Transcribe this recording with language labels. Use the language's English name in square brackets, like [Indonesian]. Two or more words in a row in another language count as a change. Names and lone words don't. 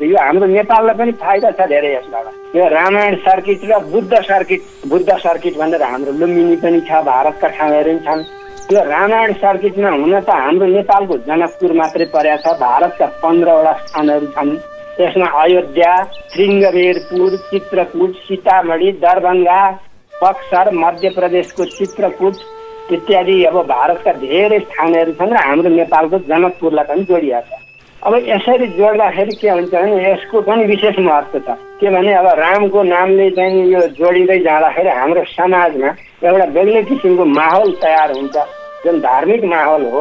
[Nepali] यो हाम्रो नेपाललाई पनि फाइदा छ धेरै यसबाट। यो रामायण सर्किट र बुद्ध सर्किट भनेर हाम्रो लुम्बिनी पनि छ, भारतका ठाउँहरू पनि छन्। यो रामायण सर्किटमा हुन त हाम्रो नेपालको जनकपुर मात्रै परेको छ, भारतका 15वटा स्थानहरू छन्। त्यसमा अयोध्या, श्रृङ्गबेरपुर, चित्रकूट, सीतामढी, दरभङ्गा, बक्सर, मध्य प्रदेशको चित्रकूट इत्यादि अब भारतका धेरै स्थानहरू छन् र हाम्रो नेपालको जनकपुरलाई पनि जोडिएको छ। अब यसरी जोड्दाखेरि के हुन्छ भने यसको पनि विशेष महत्त्व छ। के भने अब रामको नामले चाहिँ यो जोडिँदै जाँदाखेरि हाम्रो समाजमा एउटा बेग्लै किसिमको माहौल तयार हुन्छ, जुन धार्मिक माहौल हो।